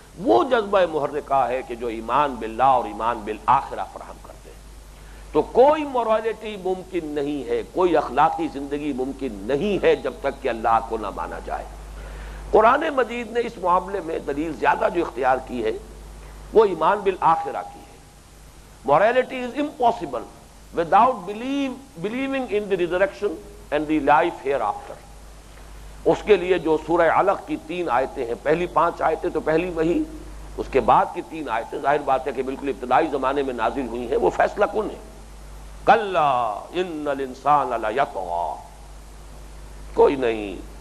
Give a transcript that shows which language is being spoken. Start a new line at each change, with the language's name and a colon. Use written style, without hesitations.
Urdu: وہ جذبہ محرکہ ہے کہ جو ایمان باللہ اور ایمان بالآخرہ فراہم کرتے ہیں. تو کوئی مورالٹی ممکن نہیں ہے، کوئی اخلاقی زندگی ممکن نہیں ہے جب تک کہ اللہ کو نہ مانا جائے. قرآن مجید نے اس معاملے میں دلیل زیادہ جو اختیار کی ہے وہ ایمان بالآخرہ کی ہے.
English: Morality is impossible without believing in the resurrection and the life hereafter.
Urdu: اس کے لیے جو سورہ علق کی 3 آیتیں ہیں، پہلی 5 آیتیں تو پہلی وحی، اس کے بعد کی 3 آیتیں ظاہر بات ہے کہ بالکل ابتدائی زمانے میں نازل ہوئی ہیں، وہ فیصلہ کن ہے.
Arabic: کلا ان الانسان لیطغی،
Urdu: کوئی نہیں،